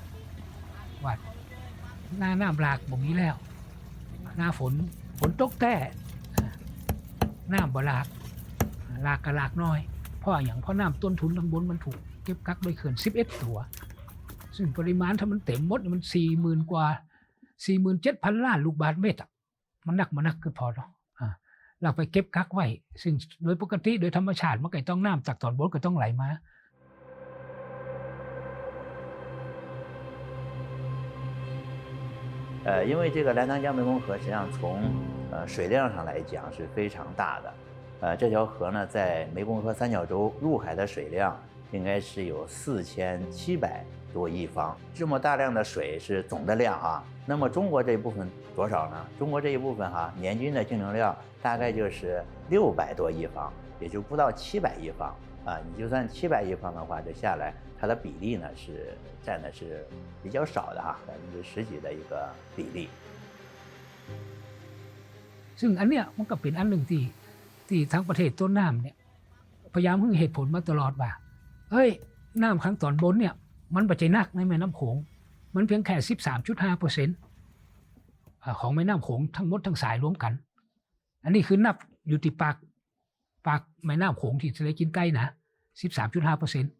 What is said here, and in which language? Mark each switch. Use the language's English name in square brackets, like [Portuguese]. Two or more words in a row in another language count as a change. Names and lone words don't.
[Thai] ว่าหน้าน้ำหลากบ่มีแล้วหน้าฝนตกแต่น้ำบ่หลากก็หลากน้อยเพราะน้ำต้นทุนข้างบนมันถูกเก็บกักโดยเขื่อน11 ตัวซึ่งปริมาณถ้ามันเต็มหมดมัน 40,000 กว่า 47,000 ล้านลูกบาศก์เมตรมันหนักเกินพอเนาะเราไปเก็บกักไว้ซึ่งโดยปกติโดยธรรมชาติมันก็ต้องน้ำจากตอนบนก็ต้องไหลมา [Chinese] 因为这个澜沧江湄公河实际上从水量上来讲是非常大的，这条河呢在湄公河三角洲入海的水量应该是有4700多亿方，这么大量的水是总的量啊。那么中国这一部分多少呢？中国这一部分年均的净流量大概就是600多亿方，也就不到700亿方啊。你就算700亿方的话，这下来它的比例呢是占的是比较少的10%几的一个比例。 [Thai] ซึ่งอันเนี้ยมันก็เป็นอันหนึ่งที่ทั้งประเทศต้นน้ำเนี่ยพยายามให้เหตุผลมาตลอดว่าเฮ้ยน้ำข้างตอนบนเนี่ยมันปัจจัยหนักในแม่น้ำโขงมันเพียงแค่ 13.5% ของแม่น้ำโขงทั้งหมดทั้งสายรวมกันอันนี้คือนับอยู่ที่ปากแม่น้ำโขงที่ทะเลจีนใต้นะ 13.5%